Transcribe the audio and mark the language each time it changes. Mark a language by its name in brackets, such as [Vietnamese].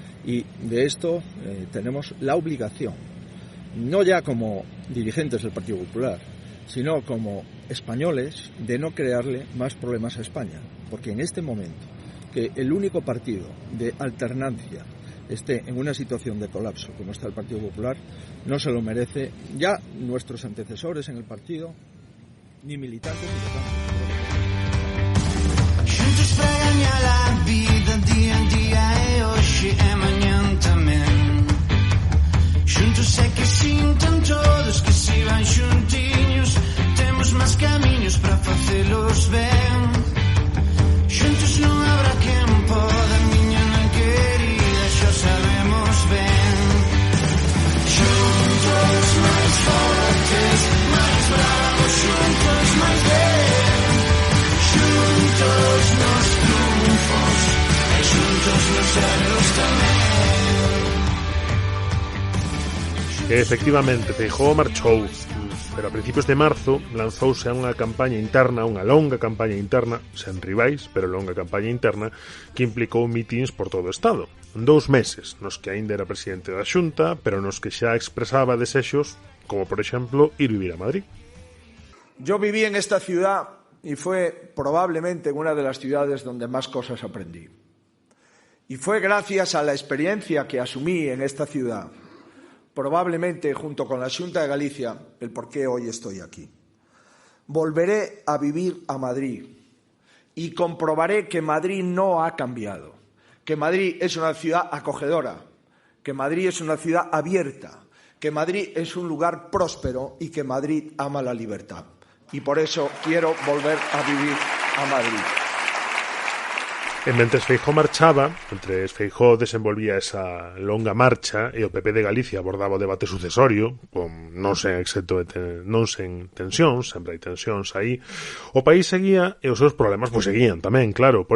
[Spanish] Y de esto tenemos la obligación, no ya como dirigentes del Partido Popular, sino como españoles, de no crearle más problemas a España. Porque en este momento, que el único partido de alternancia esté en una situación de colapso como está el Partido Popular, no se lo merece ya nuestros antecesores en el partido, ni militantes ni votantes. [Portuguese] Juntos para ganhar a vida dia a dia, é hoje, é amanhã também. Juntos é que sintam todos que se van juntinhos, temos mais caminhos para fazê-los bem. Juntos não habrá quem poda, minha não querida, já sabemos bem. Juntos mais fortes, mais bravos, juntos mais bem. Juntos nos triunfos, e juntos nos erros tamén. [Galician] Efectivamente, Feijóo marchou, pero a principios de marzo lanzouse a unha campaña interna, unha longa campaña interna, sen rivais, pero longa campaña interna, que implicou mítins por todo o Estado. 2 meses, nos que aínda era presidente da Xunta, pero nos que xa expresaba desexos, como por exemplo, ir vivir a Madrid. [Spanish] Yo viví en esta ciudad y fue probablemente una de las ciudades donde más cosas aprendí. Y fue gracias a la experiencia que asumí en esta ciudad, probablemente junto con la Xunta de Galicia, el por qué hoy estoy aquí. Volveré a vivir a Madrid y comprobaré que Madrid no ha cambiado, que Madrid es una ciudad acogedora, que Madrid es una ciudad abierta, que Madrid es un lugar próspero y que Madrid ama la libertad. Y por eso quiero volver a vivir a Madrid. [Galician] E mentres Feijóo marchaba, mentres Feijóo desenvolvía esa longa marcha e o PP de Galicia abordaba o debate sucesorio, con non sen tensións, sempre hai tensións aí, o país seguía e os seus problemas pois seguían tamén, claro.